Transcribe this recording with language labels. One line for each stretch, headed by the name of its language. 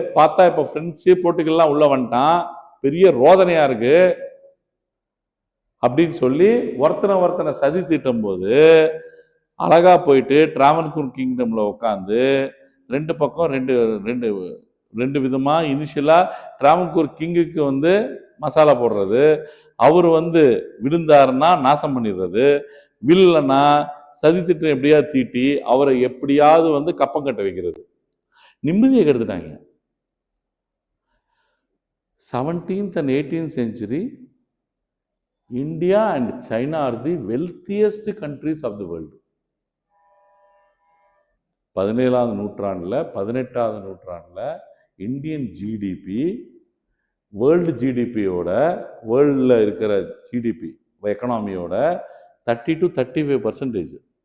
Tamil: பார்த்தா இப்போ பிரெஞ்சு, போர்ச்சுகல்லாம் உள்ள வந்துட்டான். பெரிய ரோதனையா இருக்கு அப்படின்னு சொல்லி ஒருத்தனை சதி தீட்டும் போது அழகா போயிட்டு டிராவன்கூர் கிங்டம்ல உட்காந்து 2 பக்கம் ரெண்டு விதமா இனிஷியலா டிராவன்கூர் கிங்குக்கு வந்து மசாலா போடுறது, அவர் வந்து விழுந்தாருன்னா நாசம் பண்ணிடுறது, வில்லனா சதி திட்டம் எப்படியா தீட்டி அவரை எப்படியாவது வந்து கப்பம் கட்ட வைக்கிறது. நிம்மதியை கெடுத்துட்டாங்க.
English: 17th and 18th century, India and China are the wealthiest countries of the world.
Tamil: 17ஆம் நூற்றாண்டுல 18ஆம் நூற்றாண்டுல இந்தியன் ஜிடிபி வேர்ல்டு ஜிடிபியோட, வேர்ல்டில் இருக்கிற ஜிடிபி எக்கனாமியோட 30 to 35%.